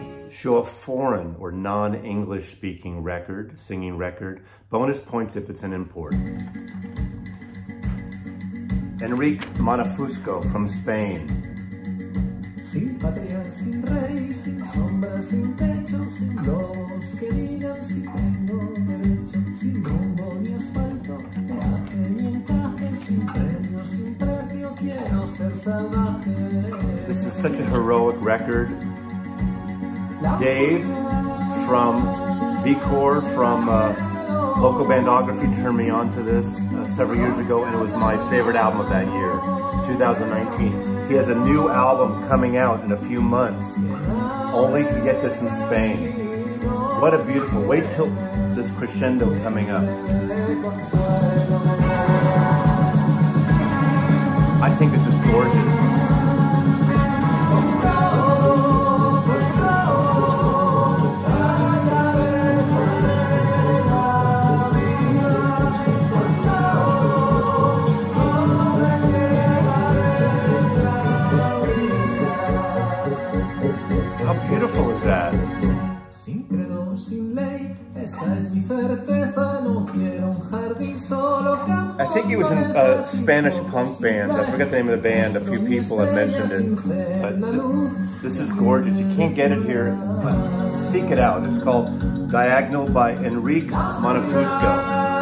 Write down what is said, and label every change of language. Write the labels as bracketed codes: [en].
[en] Show a foreign or non-English speaking record, singing record. Bonus points if it's an import. Enrique Monafusco from Spain. [es] Sin patria, sin rey, sin sombra, sin techo, sin lobos que digan si tengo derecho, sin rumbo ni asfalto, peaje ni encaje, sin premio, sin precio, quiero ser salvaje. [en] This is such a heroic record. Dave from B-Core from Local Bandography turned me on to this several years ago, and it was my favorite album of that year, 2019. He has a new album coming out in a few months. Only to get this in Spain. What a beautiful, wait till this crescendo coming up. I think this is gorgeous. How beautiful is that? [es] Sin credo, sin ley, esa es mi certeza, no quiero un jardín solo. [en] I think he was in a Spanish punk band. I forget the name of the band. A few people have mentioned it. But this is gorgeous. You can't get it here. Seek it out. It's called Diagonal by Enrique Monefusco.